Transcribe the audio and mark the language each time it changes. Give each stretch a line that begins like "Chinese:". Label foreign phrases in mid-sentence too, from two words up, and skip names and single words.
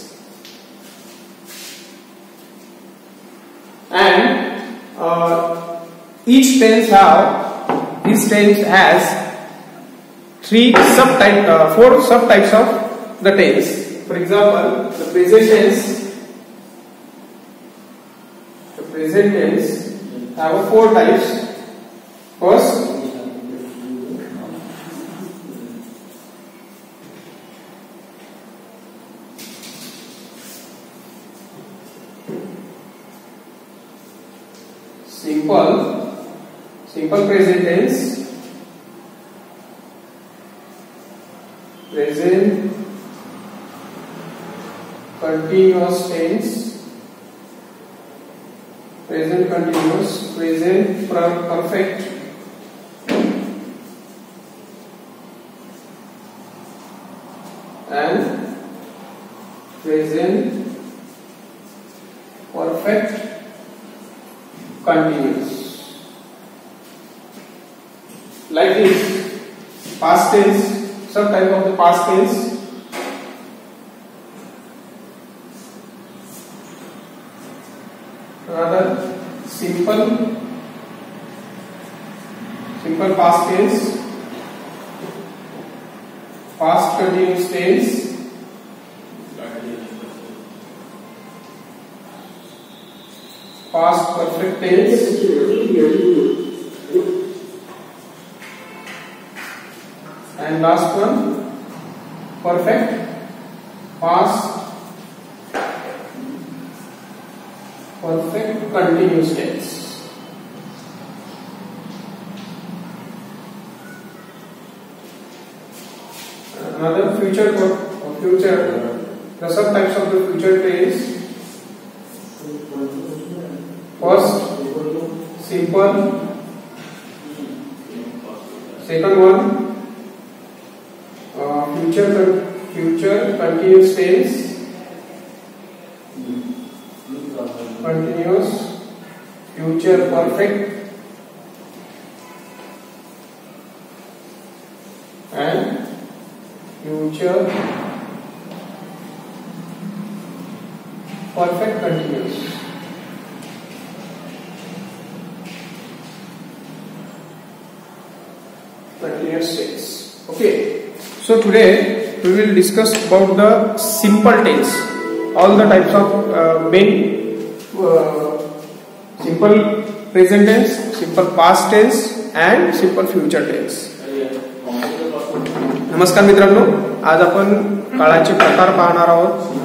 English: And each tense has four subtypes of the tense. For example, the present tense have four types. First, simple present tense, present continuous tense, present continuous, present perfect, and present perfect continuous. Like this, past tense, subtype of the past tense. Rather, simple past tense, past continuous tense, past perfect tense, and last one, perfect past perfect continuous tense. Another future, the subtypes of the future tense. First, simple. Second one, future continuous tense, continuous, future perfect, and future perfect continuous. Continuous tense. Okay. So today we will discuss about the simple tense. All the types of main simple present tense, simple past tense, and simple future tense.
Marathi: नमस्कार मित्रांनो, आज आपण काळाचे प्रकार पाहणार आहोत.